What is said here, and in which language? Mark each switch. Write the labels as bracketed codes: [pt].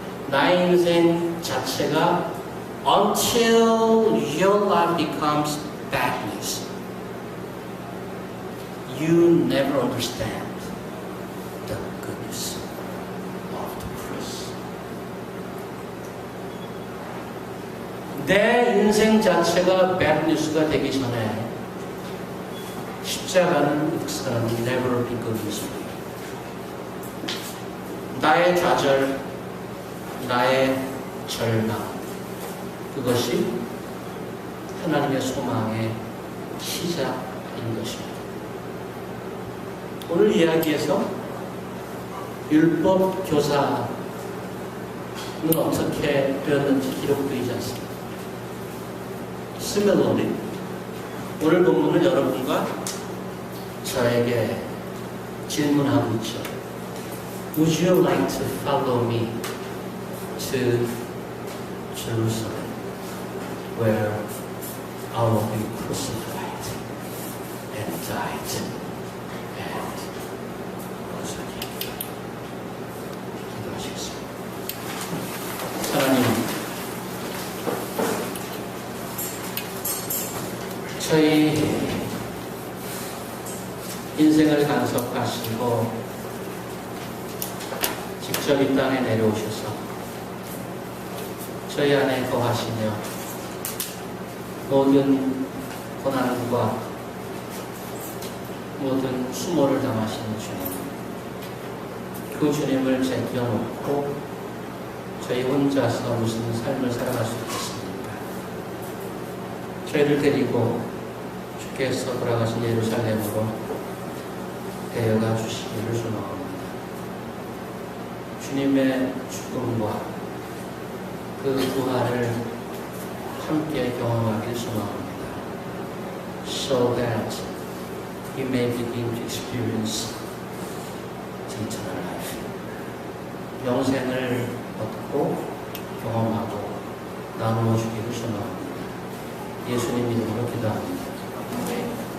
[ko] 나의 인생 자체가 [en] until your life becomes bad news, you never understand the good news of the cross. [ko] 내 인생 자체가 [en] bad news [ko] 가 되기 전에 십자가는 역사는 [en] never be good news. [ko] 나의 좌절, 나의 절망, 그것이 하나님의 소망의 시작인 것입니다. 오늘 이야기에서 율법 교사는 어떻게 되었는지 기록되지 않습니다. [en] Similarly, [ko] 오늘 본문은 여러분과 저에게 질문하고 있죠. [en] Would you like to follow me to Jerusalem, where I will be crucified and died and rose again? [ko] 기도하시겠습니다. 하나님, 저희 인생을 간섭하시고 직접 이 땅에 내려오셔서 저희 안에 거하시며 모든 고난과 모든 수모를 당하시는 주님, 그 주님을 제껴놓고 저희 혼자서 무슨 삶을 살아갈 수 있겠습니까? 저희를 데리고 주께서 돌아가신 예루살렘으로 데려가 주시기를 소망합니다. 주님의 죽음과 그 부활을 함께 경험하길 소망합니다. [en] So that you may begin to experience the eternal life. [ko] 영생을 얻고 경험하고 나누어 주기를 소망합니다. 예수님 이름으로 기도합니다. 아멘.